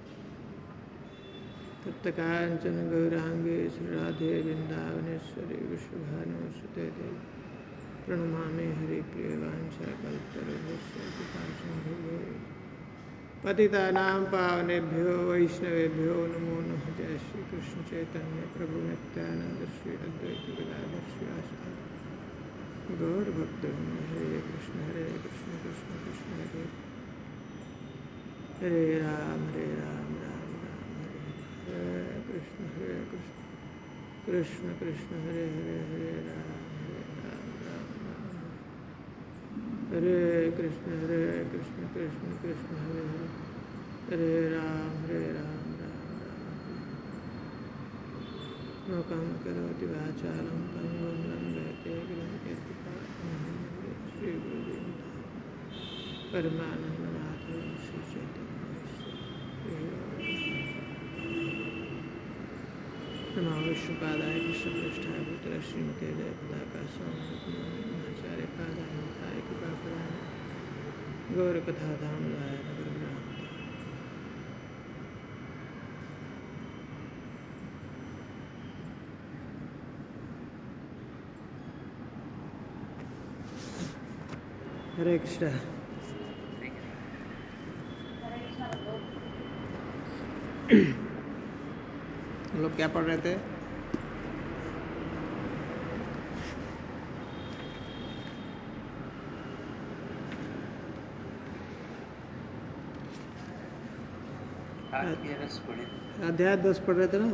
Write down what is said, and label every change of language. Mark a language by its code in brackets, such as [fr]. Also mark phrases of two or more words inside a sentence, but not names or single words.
[sa] तप्त कांचन गौरांगे श्री राधे वृंदावनेश्वरी विश्वभानुसुते देवी प्रणमामि हरिप्रिय वाञ्छाकल्पतरुभ्यश्च कृपा सिन्धुभ्यो पतितानां पावनेभ्यो वैष्णवेभ्यो नमो नमः। जय श्री कृष्ण चैतन्य प्रभु नित्यानंद श्री अद्वैत गदाधर श्रीवासादि गौर भक्तवृंद। हरे कृष्ण कृष्ण कृष्ण हरे हरे राम राम राम हरे हरे कृष्ण कृष्ण कृष्ण हरे हरे हरे राम राम राम हरे कृष्ण कृष्ण कृष्ण हरे हरे हरे राम राम राम मूकं करोति वाचालं पङ्गुं लङ्घयते गिरिं यत्कृपातमहं वन्दे श्रीगुरुदेवं परमानन्दमाधवं श्रीचैतन्यदेवं नमो विष्णुपादाय कृष्णप्रेष्ठाय भूतले श्रीमते जयपताका स्वामिनाथाचार्यपादाय निताय कृपाप्रदाय गौरकथाधाम लाय नगरग्राम। हरे कृष्ण। [hi] हम लोग क्या पढ़ रहे थे? अध्याय 10 पढ़ रहे थे ना